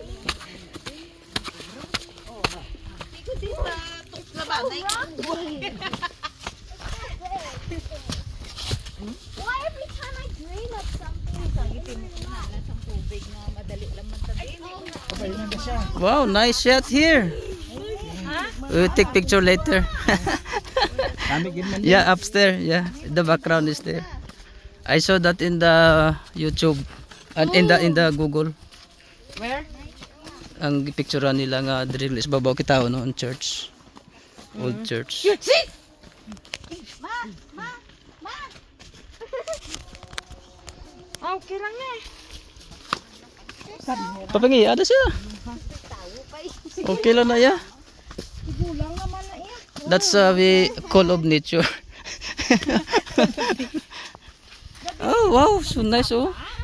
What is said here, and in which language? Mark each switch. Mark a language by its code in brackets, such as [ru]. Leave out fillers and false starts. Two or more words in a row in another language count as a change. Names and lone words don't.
[en] Why every time I dream of something? Wow, nice shot here. We'll take picture later. [hil] Kami gid man. [en] Yeah, upstairs. Yeah, the background is there. I saw that in the YouTube and in the Google. Where? [hil] Ang picturean nila nga diri is babaw kita no [en] in church. Old church. Ma! Ma! Ma! [hil] Okay lang eh. Papangi, ada siya. Okay lang na ya. Igulang naman na iya. [en] That's we call of nature. Oh wow, so nice oh.